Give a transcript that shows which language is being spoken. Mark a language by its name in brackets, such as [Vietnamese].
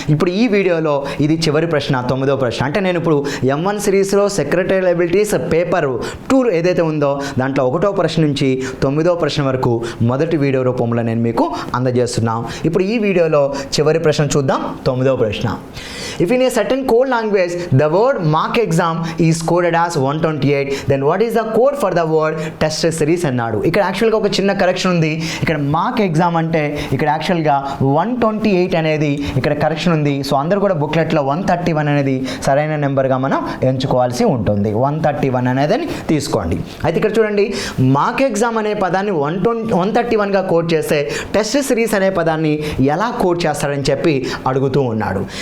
[Telugu] ఇప్పుడు ఈ వీడియోలో ఇది చివరి ప్రశ్న, 9వ ప్రశ్న. అంటే నేను ఇప్పుడు M1 సిరీస్లో సెక్రటరీ ఎబిలిటీస్ పేపర్ 2 ఏదైతే ఉందో దాంట్లో 1వ ప్రశ్న నుంచి 9వ ప్రశ్న వరకు మొదటి వీడియో రూపంలో నేను మీకు అందజేస్తున్నాను. ఇప్పుడు ఈ వీడియోలో చివరి ప్రశ్న చూద్దాం, 9వ ప్రశ్న. [English] If in a certain code language the word mark exam is coded as 128, then what is the code for the word test series [Telugu] అన్నాడు. ఇక్కడ యాక్చువల్గా ఒక చిన్న కరెక్షన్ ఉంది. ఇక్కడ మార్క్ ఎగ్జామ్ అంటే ఇక్కడ యాక్చువల్గా 128 అనేది ఇక్కడ కరెక్షన్ ఉంది. సో అందరూ కూడా బుక్లెట్లో 131 అనేది సరైన నెంబర్గా మనం ఎంచుకోవాల్సి ఉంటుంది. 131 అనేది తీసుకోండి. అయితే ఇక్కడ చూడండి, మార్క్ ఎగ్జామ్ అనే పదాన్ని 131గా కోడ్ చేస్తే టెస్ట్ సిరీస్ అనే పదాన్ని ఎలా కోడ్ చేస్తారని చెప్పి అడుగుతూ ఉన్నాడు.